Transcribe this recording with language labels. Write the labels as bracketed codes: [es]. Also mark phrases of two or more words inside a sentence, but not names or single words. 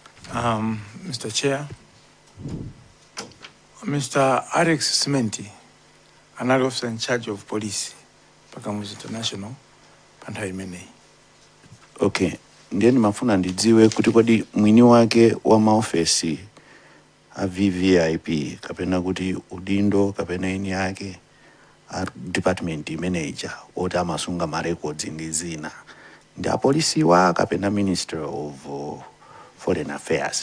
[en] Mr. Chair, Mr. Alex Simenti, another officer in charge of police, [ny] Pakamuzi International, Panthawi imeneyi. Okay, ndiye ndimafuna ndidziwe kuti kodi mwini wake wa maofesi a VVIP kapena kuti udindo kapena eni yake a [en] department manager [ny] oti amasunga ma records ndi zina ndi apolisiwa kapena [en] Minister of Foreign Affairs.